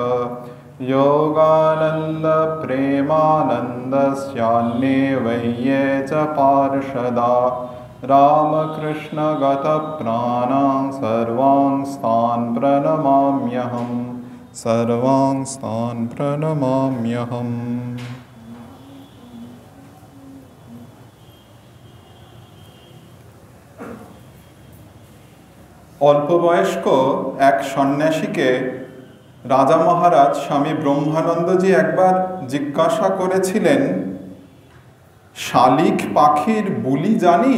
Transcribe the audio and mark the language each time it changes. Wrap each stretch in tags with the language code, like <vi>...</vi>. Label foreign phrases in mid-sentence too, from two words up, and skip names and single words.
<sa>योगानन्द प्रेमानन्दस्यान्ये वैये च पार्षदा रामकृष्णगतप्राणां सर्वांस्तान् प्रणमाम्यहम् सर्वांस्तान् प्रणमाम्यहम्।</sa> <bn>অল্প বয়স্ক এক সন্ন্যাসীকে রাজা মহারাজ স্বামী ব্রহ্মানন্দজি একবার জিজ্ঞাসা করেছিলেন, শালিক পাখির বুলি জানিস?</bn>